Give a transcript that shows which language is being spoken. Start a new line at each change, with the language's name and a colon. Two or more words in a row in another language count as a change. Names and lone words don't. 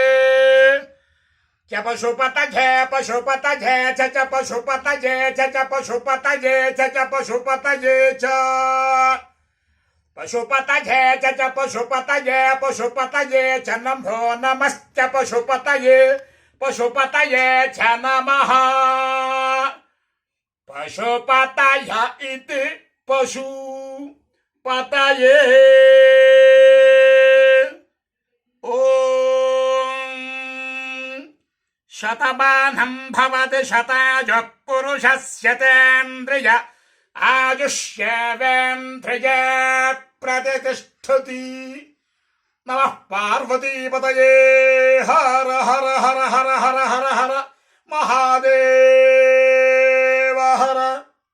Sanskrit: ಚ ಪಶುಪತಯೇ ಪಶುಪತಯೇ ಚ ಪಶುಪತಯೇ ಚ ಪಶುಪತಯೇ ಚ ಪಶುಪತಯೇ ಚ ಪಶುಪತಯೇ ಚ ಪಶುಪತಯೇ ಪಶುಪತಯೇ ಚ ನಮೋ ನಮಶ್ಚ ಪಶುಪತಯೇ ಪಶುಪತಯೇ ಚ ನಮಃ ಪಶುಪತಯ ಇತಿ ಪಶುಪತಯೇ. ಓಂ ಶತಮಾನಂ ಭವತಿ ಶತಾಯುಃ ಪುರುಷಸ್ಯತೇಂದ್ರಿಯ ಆಯುಷ್ಯೇವೇಂದ್ರಿಯ ಪ್ರತಿಷ್ಠತಿ. ನಮಃ ಪಾರ್ವತೀಪತಯೇ. ಹರ ಹರ ಹರ ಹರ ಹರ ಹರ ಹರ ಮಹಾದೇವ ಹರ.